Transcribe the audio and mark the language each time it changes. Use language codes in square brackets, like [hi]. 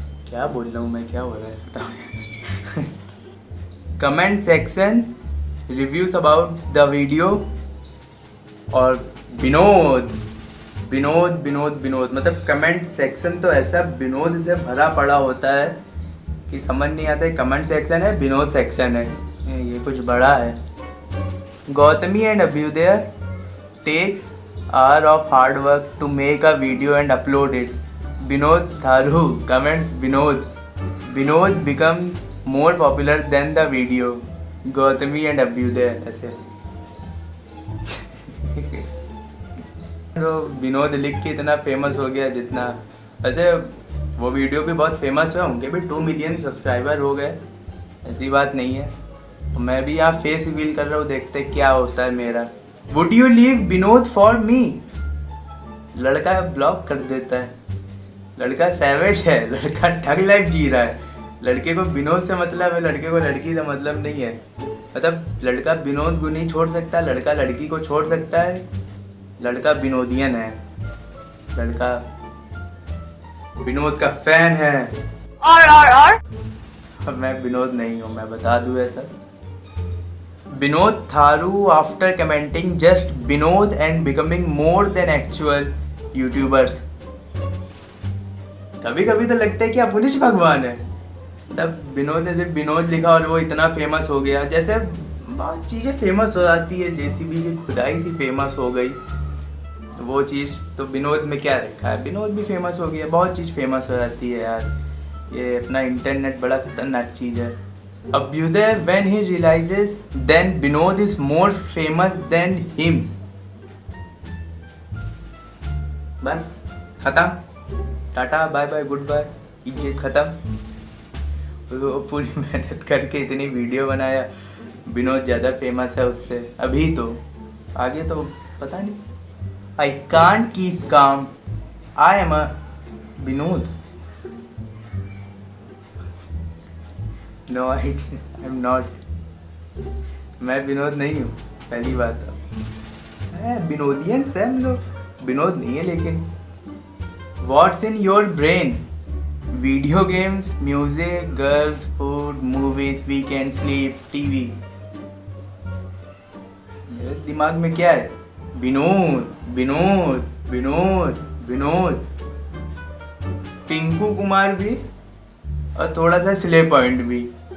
[hi] क्या बोल रहा हूँ मैं, क्या हो रहा है? [en] Comment section reviews about the video. [hi] और विनोद विनोद विनोद विनोद, मतलब कमेंट सेक्शन तो ऐसा विनोद से भरा पड़ा होता है कि समझ नहीं आता है कमेंट सेक्शन है विनोद सेक्शन है। ये कुछ बड़ा है। [en] Gautami and Abhyuday takes hour of hard work to make a video and upload it. Vinod Tharu comments Vinod becomes more popular than the video. [hi] Gautami and Abhyuday ऐसे। तो विनोद लिख के इतना फेमस हो गया जितना, वैसे वो वीडियो भी बहुत फेमस है, उनके भी 2 मिलियन सब्सक्राइबर हो गए, ऐसी बात नहीं है। तो मैं भी यहाँ फेस रिवील कर रहा हूँ, देखते क्या होता है मेरा। [en] Would you leave Vinod for me? [hi] लड़का ब्लॉक कर देता है। लड़का सैवेज है, लड़का ठग लाइफ जी रहा है। लड़के को विनोद से मतलब है, लड़के को लड़की से मतलब नहीं है। मतलब लड़का विनोद को नहीं छोड़ सकता, लड़का लड़की को छोड़ सकता है। लड़का विनोदियन है, लड़का विनोद का फैन है। और मैं विनोद नहीं हूँ, मैं बता दूँ ऐसा। [en] Vinod Tharu after commenting just Vinod and becoming more than actual YouTubers. [hi] कभी कभी तो लगता है कि आप पुलिस भगवान है। तब विनोद ने सिर्फ विनोद लिखा और वो इतना फेमस हो गया। जैसे बहुत चीज़ें फेमस हो जाती है, जेसीबी की खुदाई सी फेमस हो गई, तो वो चीज़ तो विनोद में क्या रखा है। विनोद भी फेमस हो गया, बहुत चीज़ फेमस हो जाती है यार। ये अपना इंटरनेट बड़ा खतरनाक चीज़ है। [en] Abhyuday when he realizes then Vinod is more famous than him. [hi] बस खत्म, tata bye bye good bye, इज्जत खत्म। वो पूरी मेहनत करके इतनी वीडियो बनाया, विनोद ज़्यादा फेमस है उससे अभी, तो आगे तो पता नहीं। [en] I can't keep calm, I am a Vinod. No, I am not. [hi] मैं विनोद नहीं हूँ, पहली बात है। विनोदियन से हम लोग, विनोद नहीं है। [en] लेकिन What's in your brain? Video games, music, girls, food, movies, weekend, sleep, TV. [hi] मेरे दिमाग में क्या है? विनोद विनोद विनोद विनोद। पिंकू कुमार भी और थोड़ा सा स्ले पॉइंट भी।